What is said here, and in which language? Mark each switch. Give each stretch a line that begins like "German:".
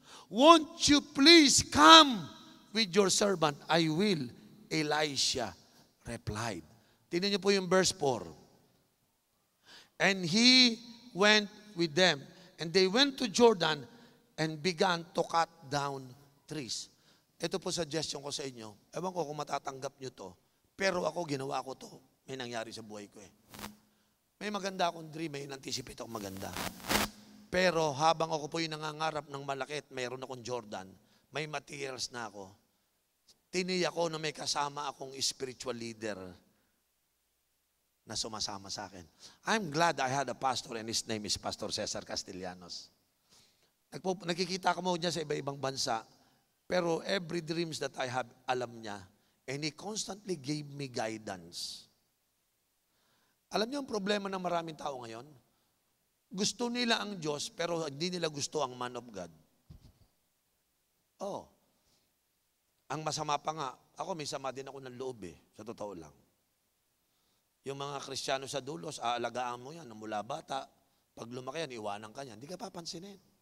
English: Won't you please come with your servant? I will, Elisha replied.
Filipino: Tingnan nyo po yung verse 4.
English: And he went with them, and they went to Jordan, and began to cut down trees.
Filipino: Ito po suggestion ko sa inyo. Ewan ko kung matatanggap nyo to. Pero ako, ginawa ko to. May nangyari sa buhay ko eh. May maganda akong dream, may in-anticipate akong maganda. Pero habang ako po yung nangangarap ng malaki at mayroon akong Jordan, may materials na ako, tiniyak ko na may kasama akong spiritual leader na sumasama sa akin.
English: I'm glad I had a pastor and his name is Pastor Cesar Castellanos.
Filipino: Nakikita ko mo niya sa iba-ibang bansa, pero every dreams that I have, alam niya.
English: And he constantly gave me guidance.
Filipino: Alam niyo ang problema ng maraming tao ngayon? Gusto nila ang Diyos, pero hindi nila gusto ang man of God. Oh. Ang masama pa nga, ako may sama din ako ng loob sa totoo lang. Yung mga Kristiyano sa dulos, aalagaan mo yan, mula bata, pag lumaki yan, iwanan ka yan, hindi ka papansinin.